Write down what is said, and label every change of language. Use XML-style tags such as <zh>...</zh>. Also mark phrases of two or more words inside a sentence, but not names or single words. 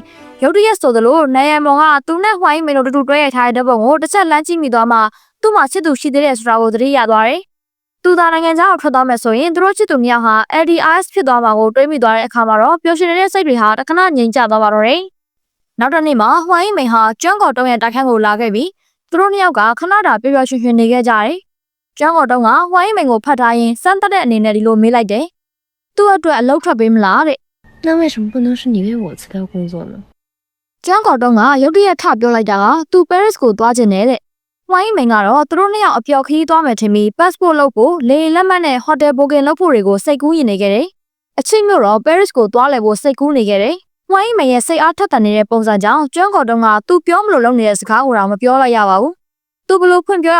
<my>ရုတ်တရက်ဆိုသလိုနိုင်ရန်မောင်ကသူနဲ့ဝိုင်းမေတို့တူတွဲရထားတဲ့ဓာတ်ပုံကိုတစ်ချက်လမ်းကြည့်မိသွားမှသူ့မှာချစ်သူရှိသေးတယ်ဆိုတာကိုသတိရသွားတယ်သူသာနိုင်ငံခြားကိုထွက်သွားမယ်ဆိုရင်သူတို့ချစ်သူမြောက်ဟာ LDRS ဖြစ်သွားမှာကိုတွေးမိသွားတဲ့အခါမှာတော့ပျော်ရွှင်နေတဲ့စိတ်တွေဟာတခဏငြိမ်ကျသွားပါတော့တယ်နောက်တစ်နေ့မှာဝိုင်းမိန်ဟာကျောင်းကော်တုံးရဲ့တိုက်ခန်းကိုလာခဲ့ပြီးသူတို့နှစ်ယောက်ကခဏတာပျော်ပျော်ရွှင်ရွှင်နေခဲ့ကြတယ်။ကျောင်းကော်တုံးကဝိုင်းမိန်ကိုဖတ်ထားရင်စမ်းတက်တဲ့အနေနဲ့ဒီလိုမေးလိုက်တယ်။သူ့အတွက်အလုပ်ထွက်ပေးမလားတဲ့</my> <zh>“ 那为什么不能是你为我辞掉工作呢？”</zh> <my>ကျောင်းကော်တုံးကရုတ်တရက်ထပြောလိုက်တာကသူ Paris ကိုသွားကျင်နေတဲ့။ဝိုင်းမိန်ကတော့သူတို့နှစ်ယောက်အပျော်ခီးသွားမယ်ထင်ပြီး passport လုပ်ဖို့လေလက်မှတ်နဲ့</my> <en>hotel booking</en> <my>လုပ်ဖို့တွေကိုစိတ်ကူးရင်နေခဲ့တယ်။အချိန်မျိုးတော့ Paris ကိုသွားလည်ဖို့စိတ်ကူးနေခဲ့တယ်။ဝိုင်းမရဲ့စိတ်အားထက်သန်နေတဲ့ပုံစံကြောင့်ကျွမ်းကော်တုံးကသူပြောမလို့လုပ်နေတဲ့စကားကိုတော့မပြောလိုက်ရပါဘူး။သူဘလို့ဖွင့်ပြောရ</my>